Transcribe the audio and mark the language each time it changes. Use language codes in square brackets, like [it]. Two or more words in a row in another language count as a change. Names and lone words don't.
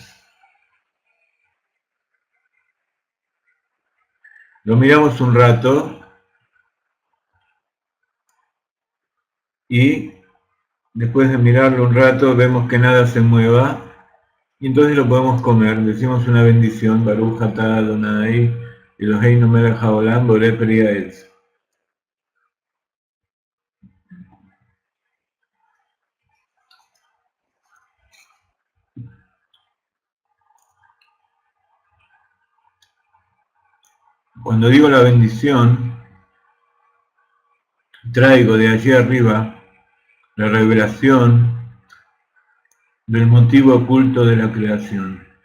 [es] Lo miramos un rato y después de mirarlo un rato vemos que nada se mueva y entonces lo podemos comer. Decimos una bendición, [he] ברוך אתה אדוני אלוהינו מלך העולם בורא פרי העץ. [es] Cuando digo la bendición, traigo de allí arriba la revelación del motivo oculto de la creación.